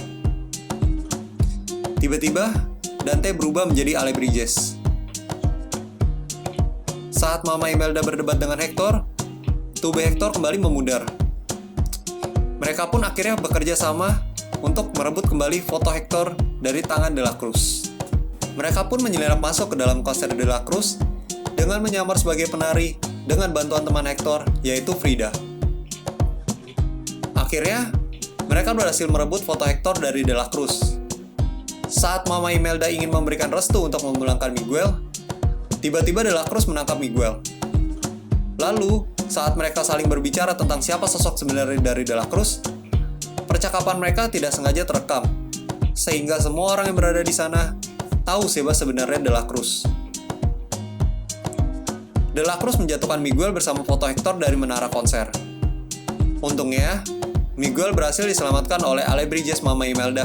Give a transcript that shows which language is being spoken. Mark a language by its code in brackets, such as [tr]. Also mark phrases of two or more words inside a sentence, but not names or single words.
[id] Tiba-tiba, Dante berubah menjadi Alebrijes. Saat Mama Imelda berdebat dengan Hector, tubuh Hector kembali memudar. Mereka pun akhirnya bekerja sama untuk merebut kembali foto Hector dari tangan de la Cruz. Mereka pun menyelinap masuk ke dalam konser de la Cruz dengan menyamar sebagai penari dengan bantuan teman Hector, yaitu Frida. Akhirnya, mereka berhasil merebut foto Hector dari de la Cruz. Saat Mama Imelda ingin memberikan restu untuk memulangkan Miguel, tiba-tiba de la Cruz menangkap Miguel. Lalu, saat mereka saling berbicara tentang siapa sosok sebenarnya dari de la Cruz, percakapan mereka tidak sengaja terekam sehingga semua orang yang berada di sana tahu siapa sebenarnya De La Cruz. De La Cruz menjatuhkan Miguel bersama foto Hector dari menara konser. Untungnya, Miguel berhasil diselamatkan oleh Alebrijes Mama Imelda.